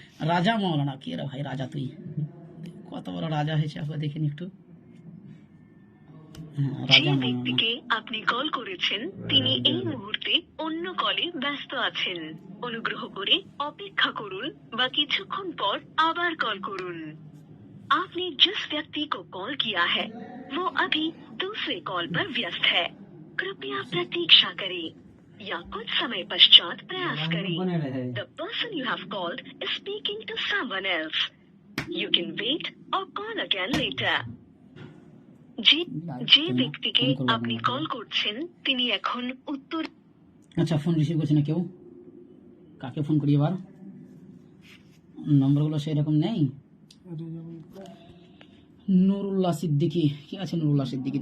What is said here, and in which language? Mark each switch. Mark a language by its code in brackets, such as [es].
[bn] রাজা মৌলানা, কি রে ভাই রাজা, তুই কত বড় রাজা হয়েছে, আপনার দেখিনি একটু। যে ব্যক্তিকে আপনি কল করেছেন তিনি এই মুহূর্তে অন্য কলে ব্যস্ত আছেন। অনুগ্রহ করে অপেক্ষা করুন বা কিছুক্ষণ পর আবার কল করুন। [hi] आपने जिस व्यक्ति को कॉल किया है वो अभी दूसरे कॉल पर व्यस्त है। कृपया प्रतीक्षा करें या कुछ समय पश्चात प्रयास करें। [en] The person you have called is speaking to someone else. You can wait or call again later. [bn] যে ব্যক্তিকে আপনি কল করছেন তিনি এখন উত্তর। আচ্ছা, ফোন রিসিভ করছে না কেউ। কাকে ফোন করি এবার? নম্বরগুলো সেরকম নেই। নুরুল্লাহ সিদ্দিকী, কি আছে নুরুল্লাহ সিদ্দিকী?